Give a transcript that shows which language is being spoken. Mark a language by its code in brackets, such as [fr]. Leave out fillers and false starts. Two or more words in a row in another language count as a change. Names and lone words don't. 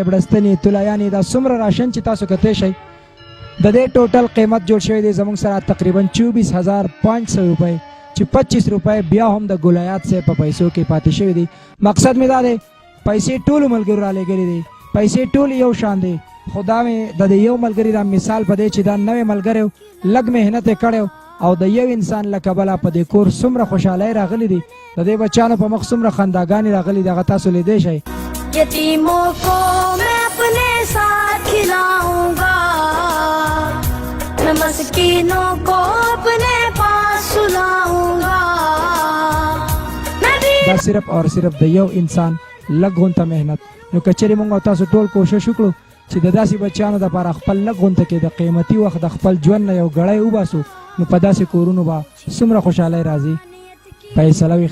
[ps] بړستنې طلایانې دا څومره راشن چې تاسو کتی شئ د دې ټوټل قیمت جوړ شوی دی زموږ سره تقریبا 24,500 روپۍ چې 25 روپۍ بیا هم د ګل حیات صاحب په پیسو کې پاتې شوي دي مقصد مې دا دی پیسې ټولو ملګرو رالیږلي دي پیسې ټول یو شان دی خو دا مې د دې یو ملګري دا مثال په دی چې دا نوی ملګری لږ محنت یې کړی او د یو انسان له کبله په دې کور څومره خوشحالۍ راغلي دي د دې بچیانو په مخ څومره خنداګانې راغلي دي هغه تاسو لیدی شئ [ur] یتیموں کو میں اپنے ساتھ کھلاؤں گا میں مسکینوں کو اپنے پاس سلاؤں گا [ps] دا صرف او صرف د یو انسان لږ غونته محنت نو که چېرې موږ او تاسو ټول کوشش وکړو چې د داسې بچیانو دپاره خپل لږ غونته کې د قیمتي وخت د خپل ژوند نه یو ګړی وباسو نو په داسې کورونو به څومره خوشحالۍ راځي فیصله او